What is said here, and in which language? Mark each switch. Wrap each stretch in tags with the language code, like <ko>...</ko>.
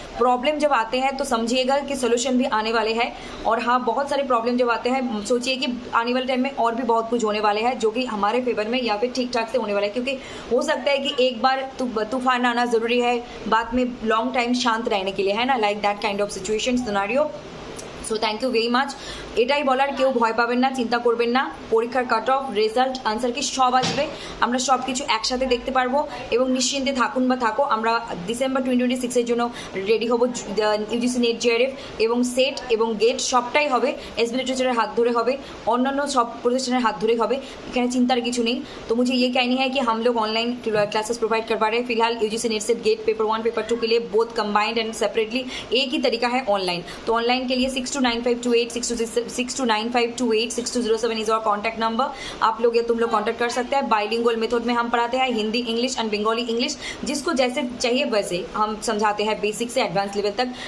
<hi>Problem जब आते हैं तो समझिएगा कि सोल्यूशन भी आने वाले हैं। और हाँ, बहुत सारे प्रॉब्लम जब आते हैं, सोचिए कि आने वाले टाइम में और भी बहुत कुछ होने वाले हैं, जो कि हमारे फेवर में या फिर ठीक ठाक से होने वाला है। क्योंकि हो सकता है कि एक बार तूफान आना ज़रूरी है, बाद में लॉन्ग टाइम शांत रहने के लिए, है ना,</hi> <en>Like that kind of situation scenario. So thank you very much.</en> <bn>এটাই বলার, কেউ ভয় পাবেন না, চিন্তা করবেন না, পরীক্ষার কাট অফ, রেজাল্ট, আনসার কি সব আসবে, আমরা সব কিছু একসাথে দেখতে পারবো এবং নিশ্চিন্তে থাকুন বা থাকো। আমরা ডিসেম্বর 2026-এর জন্য রেডি হবো। ইউজিসি নেট জেআরএফ এবং সেট এবং গেট সবটাই হবে এসবি লিটারেচারের হাত ধরে হবে, অন্যান্য সব প্রতিষ্ঠানের হাত ধরে হবে, এখানে চিন্তার কিছু নেই।</bn> <hi>तो मुझे ये कहनी है कि हम लोग ऑनलाइन क्लासेस प्रोवाइड करवा रहे हैं। फिलहाल UGC net set gate paper 1 paper 2 के लिए बोथ कंबाइंड एंड सेपरेटली एक ही तरीका है ऑनलाइन। तो ऑनलाइन के लिए 629528 629528 6207 इज और कॉन्टैक्ट नंबर। आप लोग या तुम लोग कॉन्टैक्ट कर सकते हैं। बाइलिंगुअल मेथड में हम पढ़ाते हैं, Hindi English and Bengali English, जिसको जैसे चाहिए वैसे हम समझाते हैं, बेसिक से एडवांस लेवल तक।</hi>